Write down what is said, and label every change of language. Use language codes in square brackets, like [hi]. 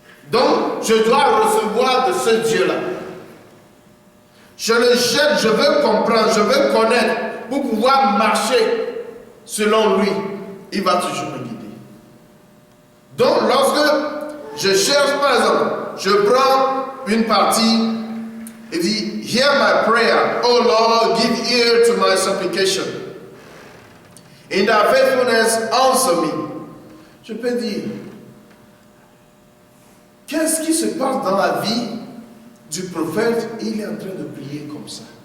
[fr] Donc, je dois recevoir de ce Dieu-là. Je le jette, je veux comprendre, je veux connaître pour pouvoir marcher selon lui. Il va toujours me guider. Donc, lorsque je cherche, par exemple, je prends une partie et dit, [en] hear my prayer, oh Lord, give ear to my supplication. In thy faithfulness, answer me. [fr] Je peux dire, qu'est-ce qui se passe dans la vie du prophète? Il est en train de prier comme ça.